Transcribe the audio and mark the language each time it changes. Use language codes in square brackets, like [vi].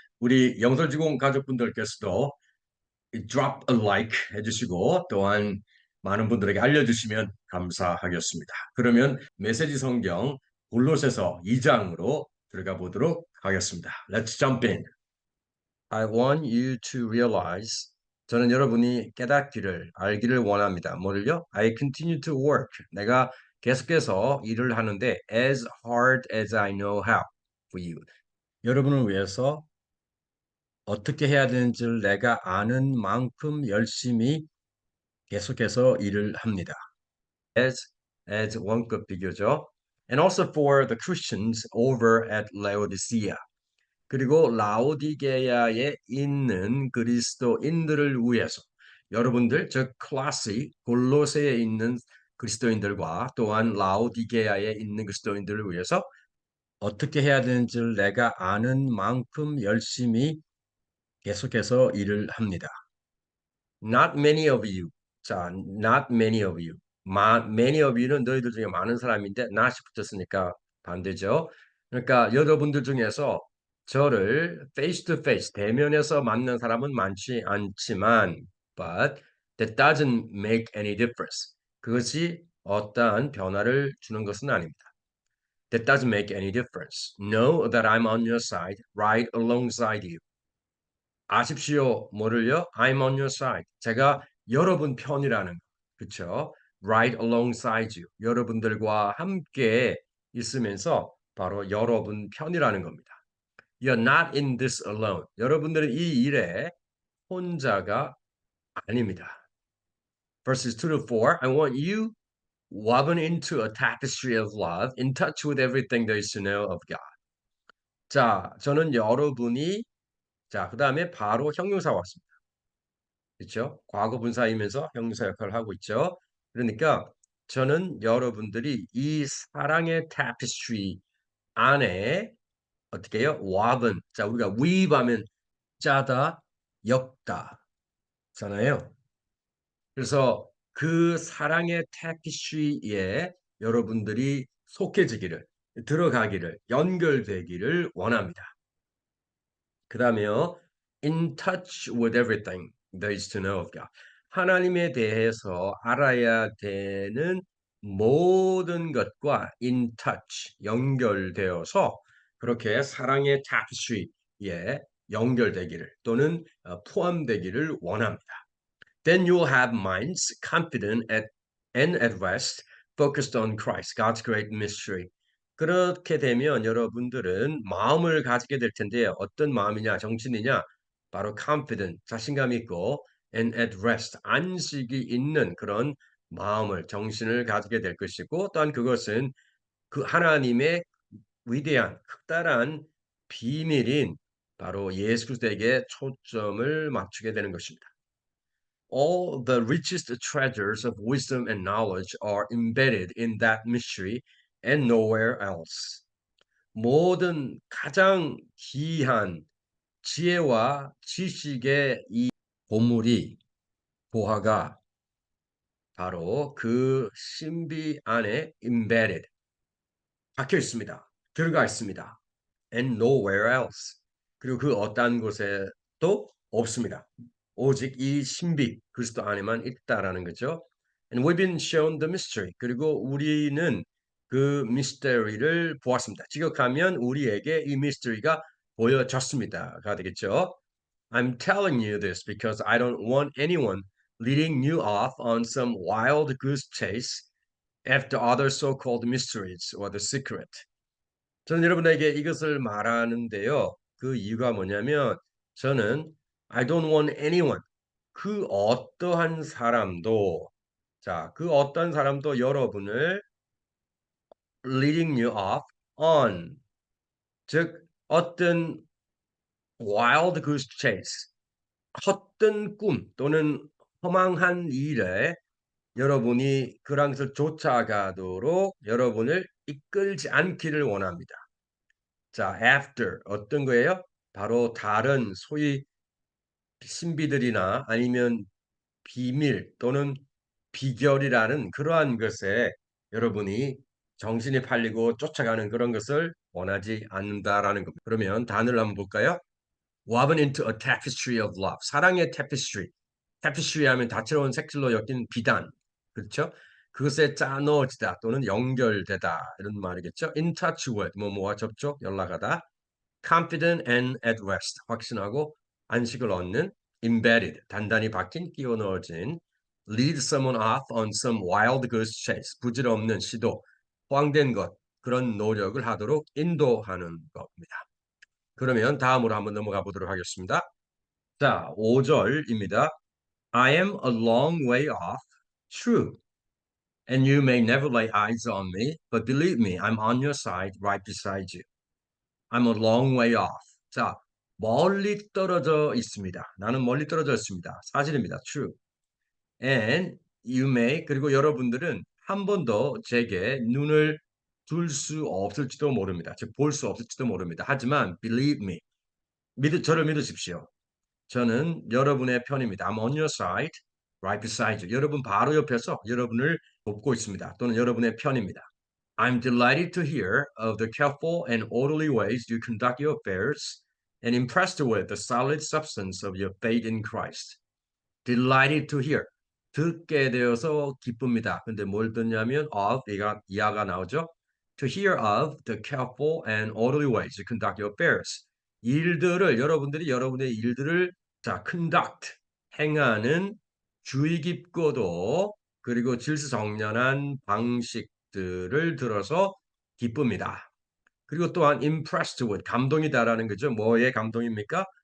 [ko] 우리 영설지공 가족분들께서도 [en] drop a like [ko] 해주시고 또한 많은 분들에게 알려주시면 감사하겠습니다. 그러면 메시지 성경 골로새서 2장으로 들어가 보도록 하겠습니다. [en] Let's jump in. I want you to realize [ko] 저는 여러분이 깨닫기를 알기를 원합니다. 뭐를요? [en] I continue to work. [ko] 내가 계속해서 일을 하는데 [en] as hard as I know how for you. [ko] 여러분을 위해서 어떻게 해야 되는지를 내가 아는 만큼 열심히 계속해서 일을 합니다. as 원급 비교죠. [en] And also for the Christians over at Laodicea. [ko] 그리고 라오디게아에 있는 그리스도인들을 위해서 여러분들 즉 클라시 골로새에 있는 그리스도인들과 또한 라오디게아에 있는 그리스도인들을 위해서 어떻게 해야 되는지를 내가 아는 만큼 열심히 계속해서 일을 합니다. [en] Not many of you. 자, not many of you. [ko] many of you는 너희들 중에 많은 사람인데 not이 붙었으니까 반대죠. 그러니까 여러분들 중에서 저를 [en] face to face [ko] 대면해서 만난 사람은 많지 않지만 [en] but that doesn't make any difference. [ko] 그것이 어떠한 변화를 주는 것은 아닙니다. [en] That doesn't make any difference. Know that I'm on your side, right alongside you. [ko] 아십시오. 뭐를요? [en] I'm on your side. [ko] 제가 여러분 편이라는 거. 그렇죠? [en] Right alongside you. [ko] 여러분들과 함께 있으면서 바로 여러분 편이라는 겁니다. [en] You're not in this alone. [ko] 여러분들은 이 일에 혼자가 아닙니다. [en] Verses 2 to 4. I want you woven into a tapestry of love, in touch with everything there is to know of God. [ko] 자, 저는 여러분이 자, 그다음에 바로 형용사 왔습니다. 그렇죠? 과거 분사이면서 형용사 역할을 하고 있죠. 그러니까 저는 여러분들이 이 사랑의 타피스트리 안에 어떻게 해요? [en] woven. [ko] 자, 우리가 weave 하면 짜다, 엮다 잖아요. 그래서 그 사랑의 타피스트리에 여러분들이 속해지기를, 들어가기를, 연결되기를 원합니다. 그 다음에요. [en] In touch with everything there is to know of God. [ko] 하나님에 대해서 알아야 되는 모든 것과 [en] in touch, [ko] 연결되어서 그렇게 사랑의 tapestry에 연결되기를 또는 포함되기를 원합니다. [en] Then you'll have minds confident and at rest, focused on Christ, God's great mystery. [ko] 그렇게 되면 여러분들은 마음을 가지게 될 텐데요. 어떤 마음이냐, 정신이냐? 바로 confident, 자신감 있고 [en] and at rest, [ko] 안식이 있는 그런 마음을, 정신을 가지게 될 것이고 또한 그것은 그 하나님의 위대한, 극다란 비밀인 바로 예수 그리스도에게 초점을 맞추게 되는 것입니다. [en] All the richest treasures of wisdom and knowledge are embedded in that mystery and nowhere else. [ko] 모든 가장 귀한 지혜와 지식의 이 보물이 보화가 바로 그 신비 안에 embedded 박혀 있습니다. 들어가 있습니다. [en] And nowhere else. [ko] 그리고 그 어떠한 곳에도 없습니다. 오직 이 신비 그리스도 안에만 있다라는 거죠. [en] And we've been shown the mystery. [ko] 그리고 우리는 그 미스터리를 보았습니다. 지극하면 우리에게 이 미스터리가 보여졌습니다가 되겠죠. [en] I'm telling you this because I don't want anyone leading you off on some wild goose chase after other so-called mysteries or the secret. [ko] 저는 여러분에게 이것을 말하는데요. 그 이유가 뭐냐면 저는 [en] I don't want anyone [ko] 그 어떠한 사람도 자, 그 어떤 사람도 여러분을 [en] leading you off on [ko] 즉 어떤 [en] wild goose chase [ko] 헛된 꿈 또는 허망한 일에 여러분이 그런 것을 쫓아가도록 여러분을 이끌지 않기를 원합니다. 자, after 어떤 거예요? 바로 다른 소위 신비들이나 아니면 비밀 또는 비결이라는 그러한 것에 여러분이 정신이 팔리고 쫓아가는 그런 것을 원하지 않는다라는 겁니다. 그러면 단어를 한번 볼까요? [en] Woven into a tapestry of love. [ko] 사랑의 tapestry. tapestry 하면 다채로운 색질로 엮인 비단. 그렇죠? 그것에 짜 넣어지다 또는 연결되다 이런 말이겠죠. [en] In touch with [ko] 뭐뭐와 접촉, 연락하다. [en] Confident and at rest. [ko] 확신하고 안식을 얻는. [en] Embedded. [ko] 단단히 박힌, 끼워 넣어진. [en] Lead someone off on some wild goose chase. [ko] 부질없는 시도, 호황된 것, 그런 노력을 하도록 인도하는 겁니다. 그러면 다음으로 한번 넘어가 보도록 하겠습니다. 자, 5절입니다. [en] I am a long way off. True. And you may never lay eyes on me, but believe me, I'm on your side, right beside you. I'm a long way off. [ko] 자, 멀리 떨어져 있습니다. 나는 멀리 떨어져 있습니다. 사실입니다. True. [en] And you may, [ko] 그리고 여러분들은 한 번도 제게 눈을 둘 수 없을지도 모릅니다. 즉, 볼 수 없을지도 모릅니다. 하지만 [en] believe me, [ko] 저를 믿으십시오. 저는 여러분의 편입니다. [en] I'm on your side, right beside you. [ko] 여러분 바로 옆에서 여러분을 돕고 있습니다. 또는 여러분의 편입니다. [en] I'm delighted to hear of the careful and orderly ways you conduct your affairs and impressed with the solid substance of your faith in Christ. Delighted to hear. [ko] 듣게 되어서 기쁩니다. 근데 뭘 듣냐면 of 이하가 나오죠. [en] To hear of the careful and orderly ways you conduct your affairs. [ko] 여러분들이 여러분의 일들을 conduct 행하는 주의 깊고도 그리고 질서정연한 방식들을 들어서 기쁩니다. 그리고 또한 impressed with 감동이다라는 거죠. 뭐의 감동입니까?